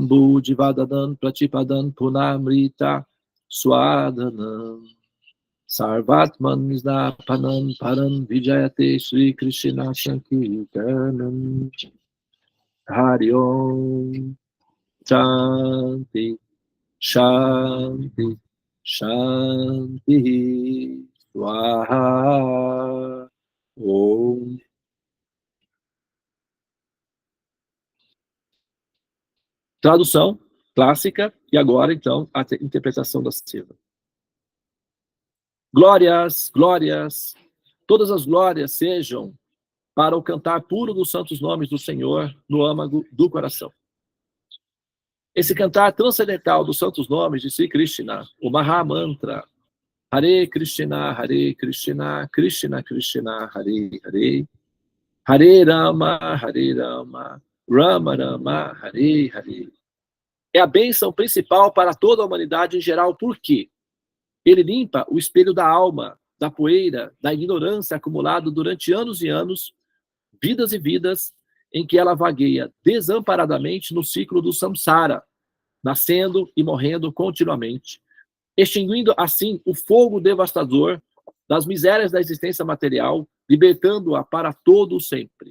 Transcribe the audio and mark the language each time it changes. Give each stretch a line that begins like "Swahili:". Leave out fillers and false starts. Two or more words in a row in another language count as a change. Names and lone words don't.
Sanskrit: Buddhivadanan Pratipadan Punamrita Swadanam Sarvatman Snapanam Param Vijayate Sri Krishna Sankirtanam Hari Om Shanti Shanti Shanti Swaha Om.
Portuguese: Tradução clássica, e agora, então, a interpretação da Seva. Glórias, glórias, todas as glórias sejam para o cantar puro dos santos nomes do Senhor no âmago do coração. Esse cantar transcendental dos santos nomes de Sri Krishna, o Mahamantra,
Sanskrit: Hare Krishna, Krishna Krishna, Hare Hare, Hare Rama, Rama Rama, Hare Hare.
Portuguese: É a bênção principal para toda a humanidade em geral, porque ele limpa o espelho da alma, da poeira, da ignorância acumulado durante anos e anos, vidas e vidas, em que ela vagueia desamparadamente no ciclo do samsara, nascendo e morrendo continuamente, extinguindo assim o fogo devastador das misérias da existência material, libertando-a para todo o sempre.